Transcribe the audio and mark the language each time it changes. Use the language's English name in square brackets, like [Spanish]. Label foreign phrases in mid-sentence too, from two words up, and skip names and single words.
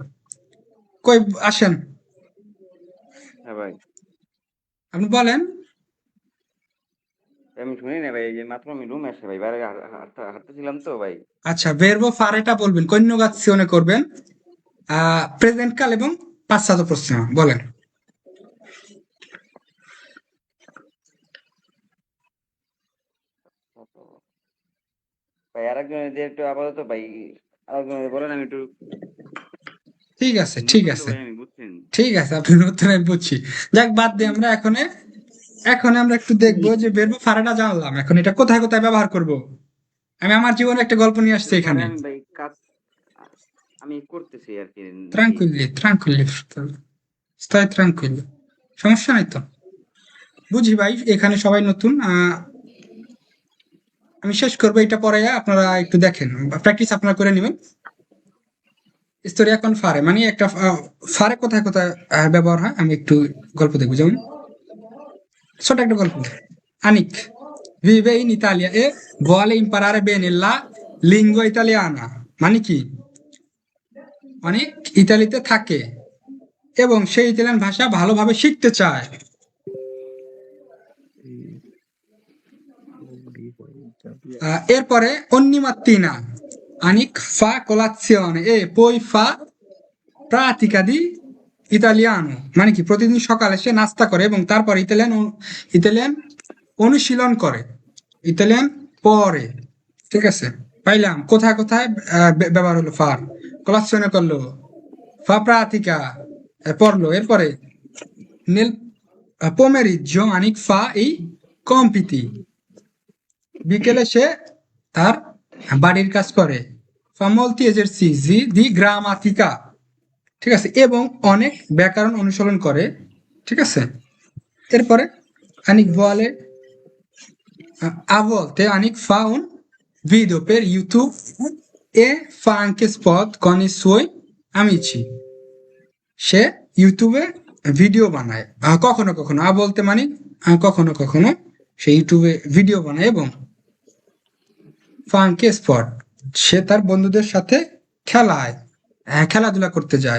[Bangla] কই আসেন, হ্যাঁ ভাই, আপনি বলেন। আমি শুনি না ভাই, এই যে মাত্র আমি রুমে আসে ভাই, বাইরে হাঁটতেছিলাম তো ভাই। আচ্ছা, verbo ফারেটা বলবেন, কন্যুগাzione করবেন প্রেজেন্ট কাল এবং [Italian] passato prossimo [Bangla] বলেন। ভাই আরেকজন দিয়ে একটু আপাতত ভাই, আরেকজন বলেন, আমি একটু ঠিক আছে, ঠিক নতুন তো আছে, ভাই, আমি বুঝছেন। ঠিক আছে, আপনি নতুন আমি বুঝছি। যাক, বাদ দিয়ে আমরা এখন আমরা একটু দেখবো যে [Italian] verbo ফারেটা [Bangla] জানলাম, এখন এটা কোথায় কোথায় ব্যবহার করব। আমি আমার জীবনে একটা গল্প নিয়ে আসছি এখানে। আমি ভাই কাজ আমি করতেছি আর কি। [Italian] Tranquilli, tranquilli, fratello. Stai tranquillo, [Bangla] সমস্যা নাই তো। বুঝি ভাই, এখানে সবাই নতুন। আমি শেষ করবো এটা পরে, আপনারা একটু দেখেন, প্র্যাকটিস আপনারা করে নেবেন। [Italian] storia con fare [Bangla] মানে একটা ফারে কোথায় কোথায় ব্যবহার হয়, আমি একটু গল্প দেখবো। যেমন ছোট একটা গল্প। আনিক [Italian] vive in Italia e vuole imparare bene la lingua italiana [Bangla] মানে কি, অনেক ইতালিতে থাকে এবং সে ইতালিয়ান ভাষা ভালোভাবে শিখতে চায়। এরপরে [Italian] ogni mattina Anik fa colazione e poi fa pratica di italiano [Bangla] মানে কি, প্রতিদিন সকালে সে নাস্তা করে এবং তারপর ইতালিয়ান অনুশীলন করে, ইতালিয়ান পড়ে। ঠিক আছে, পাইলাম কোথায় কোথায় ব্যবহার হলো ফার। colazione করলো, [Italian] fa pratica [Bangla] পড়লো। এরপরে [Italian] nel pomeriggio Anik fa i compiti [Bangla] বিকেলে সে তার বাড়ির কাজ করে। [Italian] fa molti esercizi di grammatica [Bangla] ঠিক আছে, এবং অনেক ব্যাকরণ অনুসরণ করে। ঠিক আছে, এরপরে আনিক বলে [Italian] a volte Anik fa un video per YouTube e fa anche spot con i suoi amici [Bangla] সে ইউটিউবে ভিডিও বানায় কখনো কখনো। বলতে মানে কখনো কখনো সে ইউটিউবে ভিডিও বানায় এবং ফাঙ্কে স্পট সে তার বন্ধুদের সাথে খেলাধুলা করতে যায়।